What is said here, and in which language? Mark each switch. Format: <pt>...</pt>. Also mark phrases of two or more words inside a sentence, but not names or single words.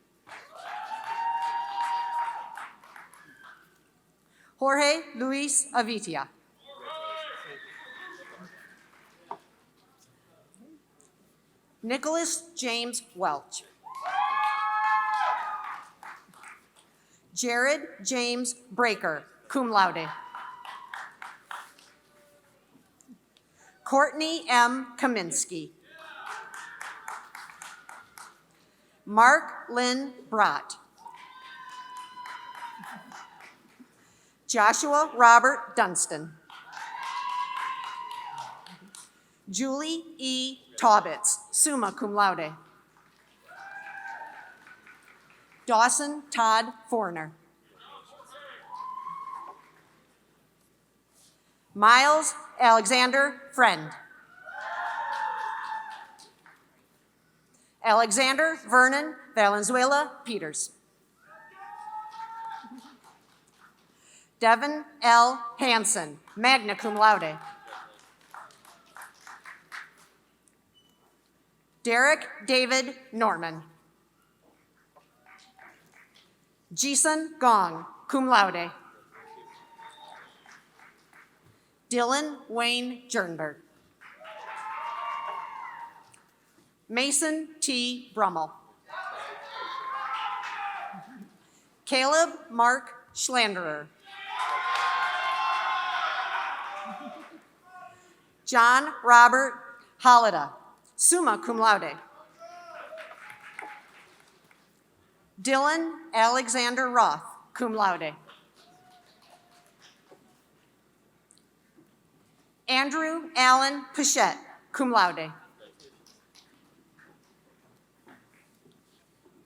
<en>Jorge Luis Avitia. Nicholas James Welch. Jared James Breaker,</en> <la>cum laude.</la> <en>Courtney M. Kaminsky. Mark Lynn Brott. Joshua Robert Dunstan. Julie E.</en> <la>Taubitz, summa cum laude.</la> <en>Dawson Todd Forner. Miles Alexander Friend. Alexander Vernon Valenzuela Peters. Devin L. Hansen,</en> <la>magna cum laude.</la> <en>Derek David Norman. Jason Gong,</en> <la>cum laude.</la> <en>Dylan Wayne Jernberg. Mason T. Brummel. Caleb Mark Schlanderer. John Robert Hollida,</en> <la>summa cum laude.</la> <en>Dylan Alexander Roth,</en> <la>cum laude.</la> <en>Andrew Allen Pichette,</en> <la>cum laude.</la>